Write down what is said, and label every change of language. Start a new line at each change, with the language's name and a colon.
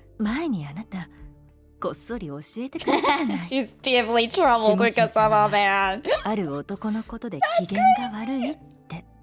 Japanese: 前にあなたこっそり教えてくれたじゃない。
English: She's deeply troubled because of a man.
Japanese: ある男のことで機嫌が悪いって。